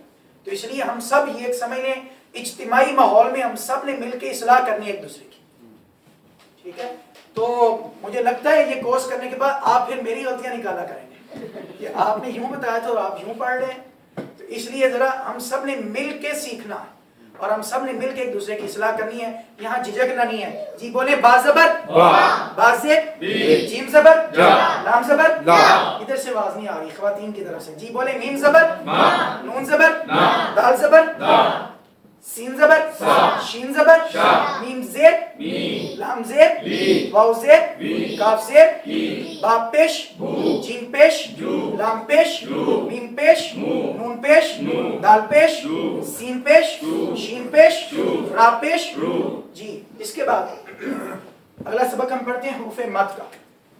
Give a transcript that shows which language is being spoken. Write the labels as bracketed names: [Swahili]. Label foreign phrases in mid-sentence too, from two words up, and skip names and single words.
[Urdu] تو اس لیے ہم سب یہ ایک سمجھ لیں اجتماعی ماحول میں ہم سب نے مل کے اصلاح کرنی ہے ایک دوسرے کی، ٹھیک ہے؟ تو مجھے لگتا ہے یہ کورس کرنے کے بعد آپ پھر میری غلطیاں نکالا کریں گے کہ آپ نے یوں بتایا تھا اور آپ یوں پڑھ رہے ہیں۔ تو اس لیے ذرا ہم سب نے مل کے سیکھنا ہے اور ہم سب نے مل کے ایک دوسرے کی اصلاح کرنی ہے، یہاں جھجکنا نہیں ہے۔ جی بولیں با زبر با زیر، جیم زبر لام زبر لا۔ ادھر سے آواز نہیں آ رہی خواتین کی طرف سے۔ جی بولیں میم زبر نون زبر دال زبر سین زبر شین زبر میم زیر لام زیر واو زیر کاف زیر با پیش جیم پیش لام پیش میم پیش نون پیش دال پیش سین پیش شین پیش را پیش۔ جی اس کے بعد اگلا سبق ہم پڑھتے ہیں حروف مد کا۔